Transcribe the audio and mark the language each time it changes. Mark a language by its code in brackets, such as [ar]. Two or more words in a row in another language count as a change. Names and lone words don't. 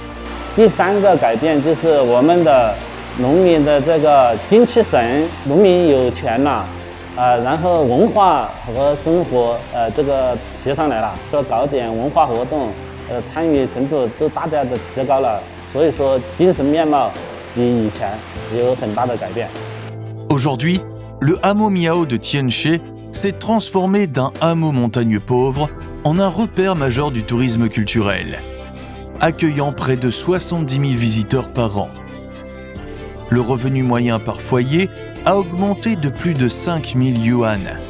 [zh] 第三个改变就是我们的农民的这个精气神，农民有钱了，然后文化和生活这个提上来了，说搞点文化活动，参与程度都大大的提高了，所以说精神面貌比以前有很大的改变。 [fr] Aujourd'hui, le hameau Miao de Tianche s'est transformé d'un hameau montagneux pauvre en un repère majeur du tourisme culturel, accueillant près de 70 000 visiteurs par an. Le revenu moyen par foyer a augmenté de plus de 5 000 yuan.